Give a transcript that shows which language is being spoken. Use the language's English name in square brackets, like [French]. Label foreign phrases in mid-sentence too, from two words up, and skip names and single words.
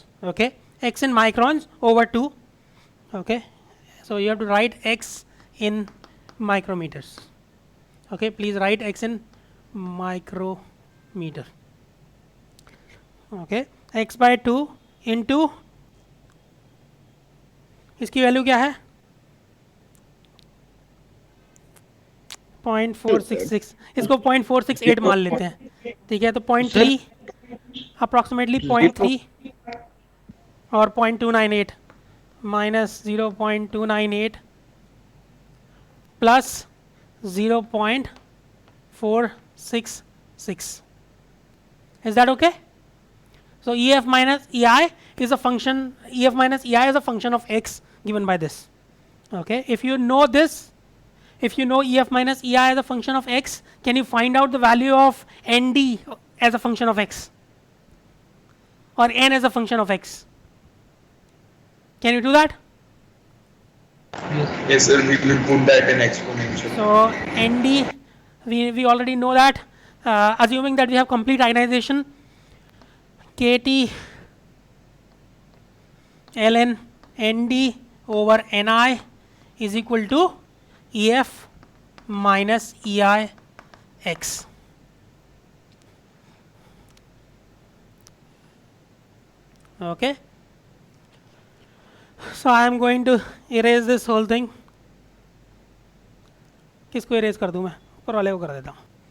[English] Okay, x in microns over 2. Okay, so you have to write x in micrometers. Okay, please write x in micrometer. Okay, x by 2 into, [Hindi] इसकी वैल्यू क्या है? 0.466. इसको 0.468 मान लेते हैं. ठीक है, तो 0.3 अप्रॉक्सीमेटली 0.3 और 0.298 माइनस 0.298 प्लस 0.466. [English] Is that okay? So EF minus EI is a function. EF minus EI is a function of x given by this. Okay, if you know this, if you know EF minus EI as a function of x, can you find out the value of ND as a function of x or n as a function of x? Can you do that? Yes, sir. We will put that in exponential. So ND, we already know that. Assuming that we have complete ionization, KT ln ND over Ni is equal to EF minus EI x. Okay. So I am going to erase this whole thing. [Hindi] किसको erase कर दूं मैं? ऊपर वाले को कर देता हूँ.